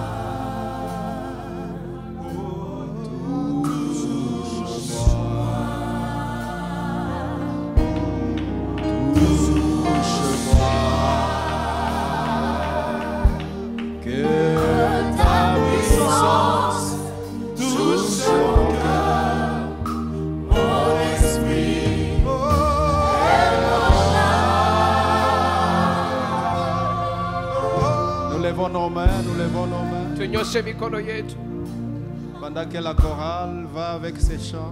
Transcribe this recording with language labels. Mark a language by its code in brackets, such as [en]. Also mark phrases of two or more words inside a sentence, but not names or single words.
[fr] Que ta puissance touche mon cœur, mon esprit et mon âme. Nous levons nos mains, nous levons nos mains. [sw] Tunyoshe mikono yetu. [fr] Pendant que la chorale va avec ses chants.